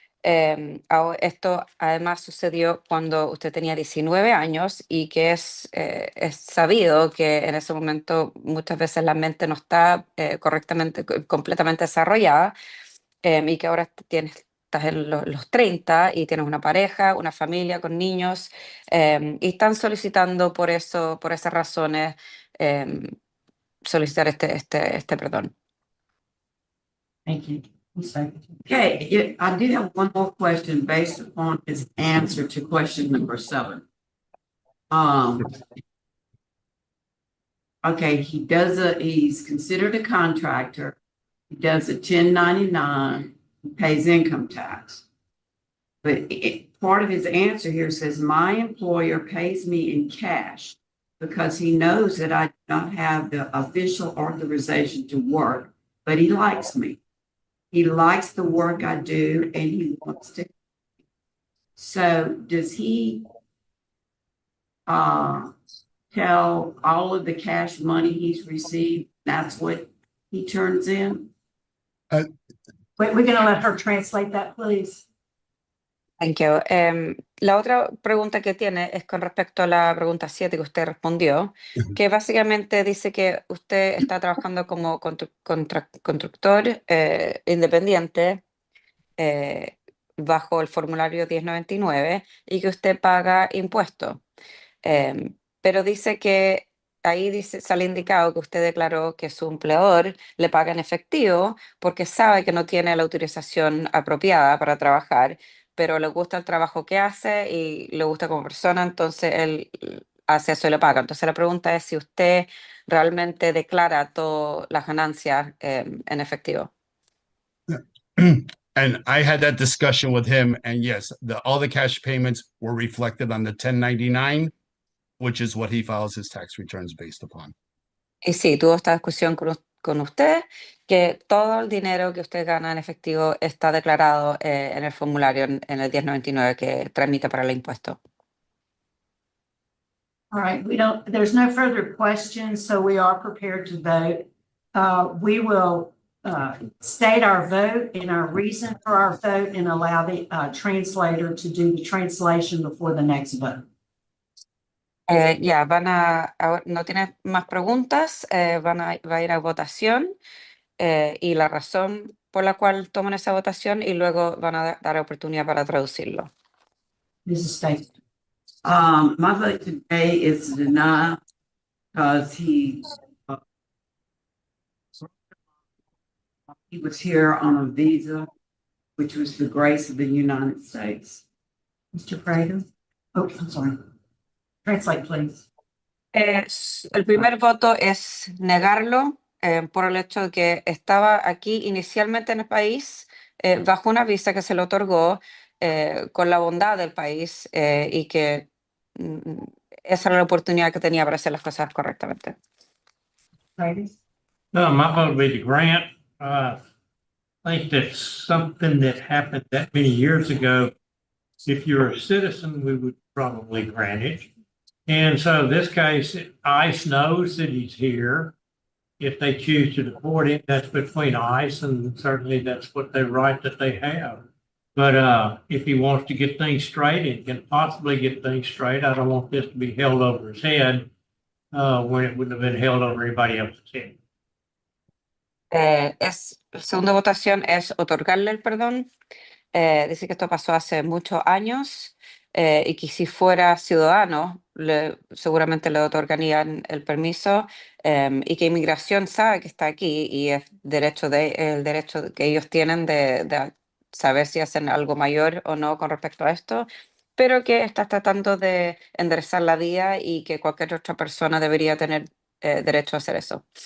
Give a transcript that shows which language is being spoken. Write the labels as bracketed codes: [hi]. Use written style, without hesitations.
[es] Esto además sucedió cuando usted tenía 19 años y que es sabido que en ese momento muchas veces la mente no está completamente desarrollada, y que ahora estás en los 30 y tienes una pareja, una familia con niños, y están solicitando por esas razones solicitar este perdón. [en] Thank you. Okay, I do have one more question based upon his answer to question number 7. Okay, he's considered a contractor. He does a 1099, he pays income tax. But part of his answer here says, my employer pays me in cash because he knows that I do not have the official authorization to work, but he likes me. He likes the work I do and he wants to. So does he tell all of the cash money he's received, that's what he turns in? Wait, we're gonna let her translate that, please. Thank you. [es] La otra pregunta que tiene es con respecto a la pregunta 7 que usted respondió, que básicamente dice que usted está trabajando como constructor independiente bajo el formulario 1099 y que usted paga impuestos. Pero dice que ahí dice, sale indicado que usted declaró que su empleador le paga en efectivo porque sabe que no tiene la autorización apropiada para trabajar, pero le gusta el trabajo que hace y le gusta como persona, entonces él hace eso y le paga. Entonces la pregunta es si usted realmente declara todas las ganancias en efectivo. [en] And I had that discussion with him, and yes, all the cash payments were reflected on the 1099, which is what he files his tax returns based upon. [es] Y sí, tuvo esta discusión con usted, que todo el dinero que usted gana en efectivo está declarado en el formulario en el 1099 que tramita para el impuesto. [en] All right, there's no further questions, so we are prepared to vote. We will state our vote and our reason for our vote and allow the translator to do the translation before the next vote. [es] Ya, no tiene más preguntas, va a ir a votación y la razón por la cual toman esa votación y luego van a dar oportunidad para traducirlo. [en] Mrs. State. My vote today is to deny because he was here on a visa, which was the grace of the United States. Mr. Prater? Oh, I'm sorry. Translate, please. [es] El primer voto es negarlo por el hecho de que estaba aquí inicialmente en el país bajo una visa que se le otorgó con la bondad del país y que esa era la oportunidad que tenía para hacer las cosas correctamente. [en] No, my vote would be to grant. I think that's something that happened that many years ago. If you're a citizen, we would probably grant it. And so this case, ICE knows that he's here. If they choose to deport him, that's between ICE, and certainly that's what they right that they have. But if he wants to get things straight, and can possibly get things straight, I don't want this to be held over his head when it wouldn't have been held over anybody else's head. [es] La segunda votación es otorgarle el perdón. Dice que esto pasó hace muchos años y que si fuera ciudadano seguramente le otorgarían el permiso y que inmigración sabe que está aquí y es el derecho que ellos tienen de saber si hacen algo mayor o no con respecto a esto, pero que está tratando de enderezar la vía y que cualquier otra persona debería tener derecho a hacer eso.